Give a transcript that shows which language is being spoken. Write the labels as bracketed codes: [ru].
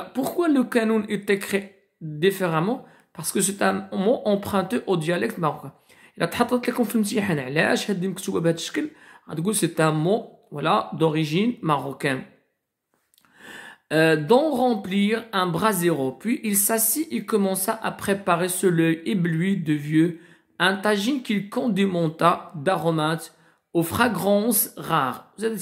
[fr] Pourquoi le canoun est écrit différemment? Parce que c'est un mot emprunté au dialecte marocain. [ar] إلا تحطت لكم في الامتحان علاش هذه مكتوبة بهذا الشكل غتقول [fr] c'est un mot voilà d'origine marocaine. D'en remplir un brasero, puis il s'assit et commença à préparer sur l'œil ébloui de vieux un tagine qu'il condimenta d'aromates aux fragrances rares.